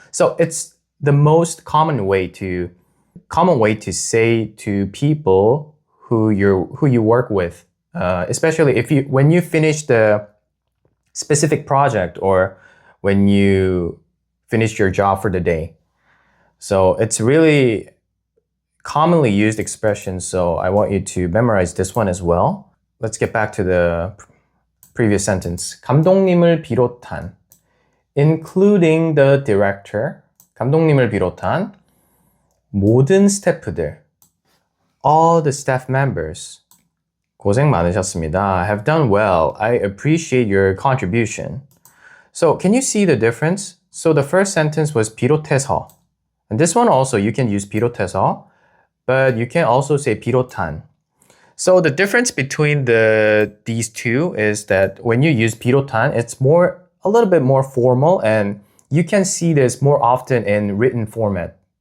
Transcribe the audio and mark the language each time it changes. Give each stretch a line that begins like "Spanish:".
English: So it's the most common way to say to people who you work with, especially when you finish the specific project or when you finish your job for the day. So it's really commonly used expression, so I want you to memorize this one as well. Let's get back to the previous sentence.
Korean: 감독님을 비롯한,
English: including the director,
Korean: 감독님을 비롯한 모든 스태프들,
English: all the staff members,
Korean: 고생 많으셨습니다.
English: Have done well. I appreciate your contribution. So can you see the difference? So the first sentence was 비롯해서. And this one also, you can use 비롯해서, but you can also say 비롯한. So the difference between these two is that when you use 비롯한, it's a little bit more formal, and you can see this more often in written format.